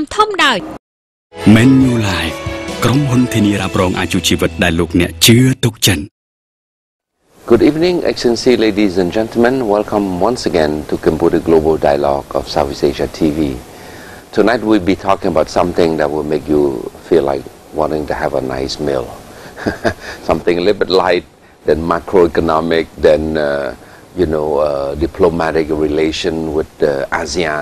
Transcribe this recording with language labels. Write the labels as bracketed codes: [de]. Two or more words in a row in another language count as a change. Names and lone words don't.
[km] ដោយ Menu Live ក្រុមហ៊ុនធានារ៉ាប់រងអាយុជីវិតដែលលោកអ្នកជឿទុកចិត្ត [en] Good evening, Excellency, ladies and gentlemen. Welcome once again to Cambodia Global Dialogue of Southeast Asia TV. Tonight we'll be talking about something that will make you feel like wanting to have a nice meal. Something a little bit light, than macroeconomic, than diplomatic relation with ASEAN.